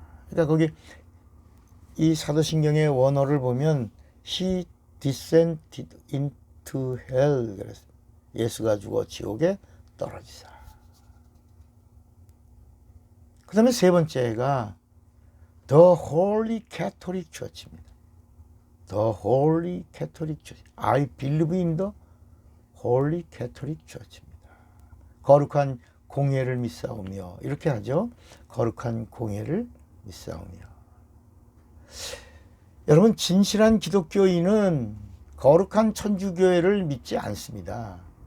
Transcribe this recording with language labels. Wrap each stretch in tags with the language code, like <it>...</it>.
<ko>그러니까 거기 이 사도신경의 원어를 보면</ko> <en>He descended into hell</en> <ko>그랬어요. 예수가 죽어 지옥에 떨어지사. 그 다음에 세 번째가 The Holy Catholic Church입니다.</ko> <en>The Holy Catholic Church. I believe in the Holy Catholic Church입니다.</en> <ko>거룩한 공예를 믿사오며, 이렇게 하죠. 거룩한 공예를 믿사오며. 여러분, 진실한 기독교인은 거룩한 천주교회를 믿지 않습니다.</ko>